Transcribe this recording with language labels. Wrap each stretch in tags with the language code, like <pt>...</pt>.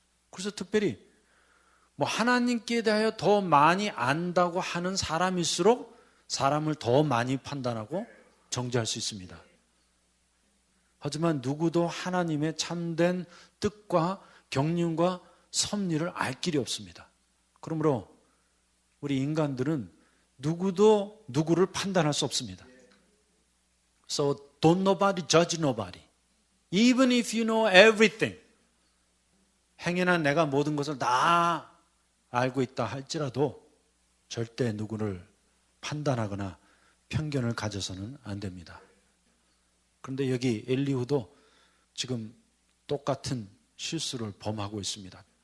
<ko>그래서 특별히 하나님께 대하여 더 많이 안다고 하는 사람일수록 사람을 더 많이 판단하고 정죄할 수 있습니다. 하지만 누구도 하나님의 참된 뜻과 경륜과 섭리를 알 길이 없습니다. 그러므로 우리 인간들은 누구도 누구를 판단할 수 없습니다.</ko> <en>So don't nobody judge nobody. Even if you know everything.</en> <ko>행여나 내가 모든 것을 다 알고 있다 할지라도 절대 누구를 판단하거나 편견을 가져서는 안 됩니다. 그런데 여기 엘리후도 지금 똑같은 실수를 범하고 있습니다.</ko>